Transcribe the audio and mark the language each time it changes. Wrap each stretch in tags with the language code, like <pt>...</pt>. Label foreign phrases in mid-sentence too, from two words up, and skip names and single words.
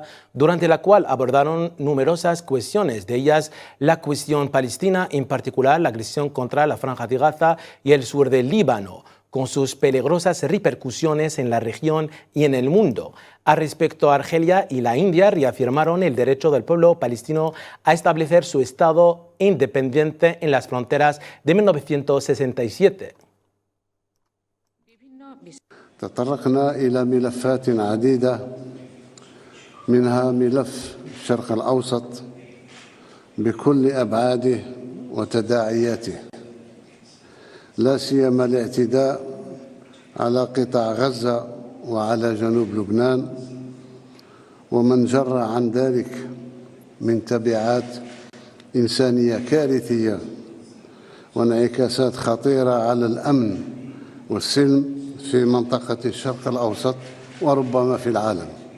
<es>durante la cual abordaron numerosas cuestiones, de ellas la cuestión palestina, en particular la agresión contra la Franja de Gaza y el sur del Líbano, con sus peligrosas repercusiones en la región y en el mundo. A respecto a Argelia y la India, reafirmaron el derecho del pueblo palestino a establecer su Estado independiente en las fronteras de 1967.</es> <ar>تطرقنا إلى ملفات عديدة، منها ملف الشرق الأوسط بكل أبعاده وتداعياته، لا سيما الاعتداء على قطاع غزة وعلى جنوب لبنان ومن جرى عن ذلك من تبعات إنسانية كارثية وانعكاسات خطيرة على الأمن والسلم في منطقة الشرق الأوسط وربما في العالم.</ar>